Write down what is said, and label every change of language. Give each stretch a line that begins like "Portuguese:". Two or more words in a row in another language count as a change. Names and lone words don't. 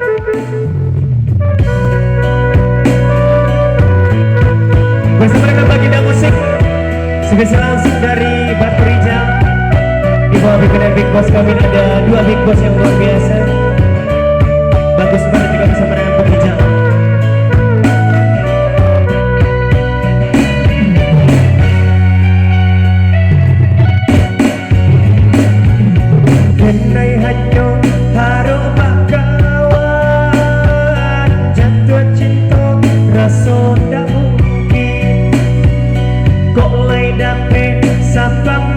Indonesian: Bersama dengan baginda musik spesial langsung dari Batu Rijal. Di bawah bimbingan Big Boss kami ada dua Big Boss yang luar biasa. Bagus banget juga bersama dengan Batu Rijal.
Minangkabau: Denai hanyo haro bakawan, jatuh cinta rasa ndak mungkin, kok lay dapet sapa